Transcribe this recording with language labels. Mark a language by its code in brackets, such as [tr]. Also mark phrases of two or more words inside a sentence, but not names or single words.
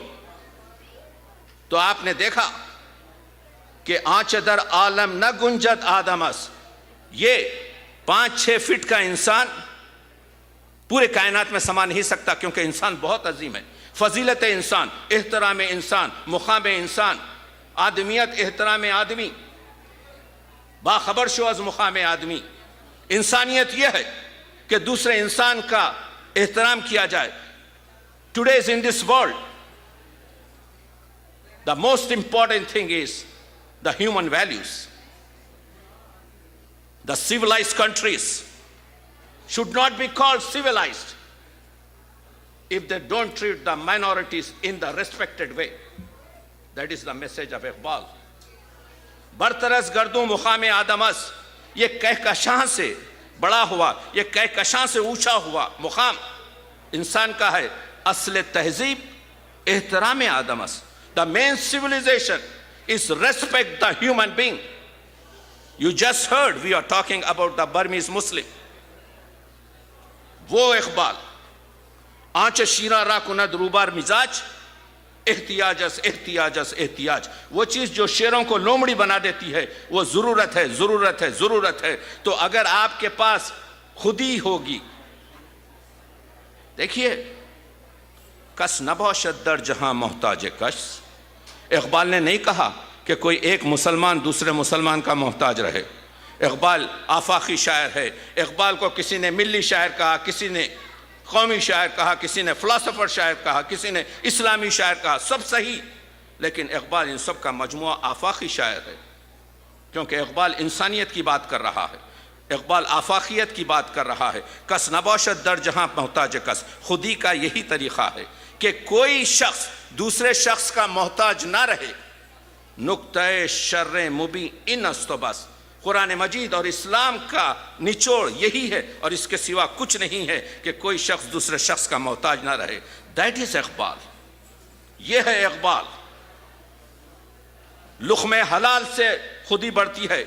[ur] تو آپ نے دیکھا کہ [fa] آنچ در عالم نہ گنجد آدمس، [ur] یہ 5-6 فٹ کا انسان پورے کائنات میں سما نہیں سکتا، کیونکہ انسان بہت عظیم ہے۔ فضیلت انسان، احترام انسان، مقام انسان، آدمیت، احترام آدمی، [fa] باخبر شو از مقام آدمی۔ [ur] انسانیت یہ ہے کہ دوسرے انسان کا احترام کیا جائے۔ [en] Today's in this world, the most important thing is the human values. The civilized countries should not be called civilized if they don't treat the minorities in the respected way. That is the message of Iqbal. [fa] برترس گردوں مقام آدمس، [ur] یہ کہکشاں سے بڑا ہوا، یہ کہکشاں سے اونچا ہوا مقام انسان کا ہے۔ [fa] اصل تہذیب احترام آدمس۔ [en] The main civilization is respect the human being. You just heard we are talking about the Burmese Muslim. [ur] وہ اقبال [fa] آنچ شیرہ را کند روبار مزاج، احتیاجس احتیاجس احتیاج، [ur] وہ چیز جو شیروں کو لومڑی بنا دیتی ہے وہ ضرورت ہے، ضرورت ہے، ضرورت ہے۔ تو اگر آپ کے پاس خودی ہوگی، دیکھیے [fa] کس نباشد در جہاں محتاج کس۔ [ur] اقبال نے نہیں کہا کہ کوئی ایک مسلمان دوسرے مسلمان کا محتاج رہے۔ اقبال آفاقی شاعر ہے۔ اقبال کو کسی نے ملی شاعر کہا، کسی نے قومی شاعر کہا، کسی نے فلسفر شاعر کہا، کسی نے اسلامی شاعر کہا، سب صحیح، لیکن اقبال ان سب کا مجموعہ آفاقی شاعر ہے، کیونکہ اقبال انسانیت کی بات کر رہا ہے، اقبال آفاقیت کی بات کر رہا ہے۔ [fa] کس نباشد در جہاں محتاج کس، [ur] خودی کا یہی طریقہ ہے کہ کوئی شخص دوسرے شخص کا محتاج نہ رہے. [fa] نقطۂ شر مبین است و بس. [ur] قرآن مجید اور اسلام کا نچوڑ یہی ہے اور اس کے سوا کچھ نہیں ہے کہ کوئی شخص دوسرے شخص کا محتاج نہ رہے. [en] that is [ur] اقبال. یہ ہے اقبال. لقمہ حلال سے خودی بڑھتی ہے.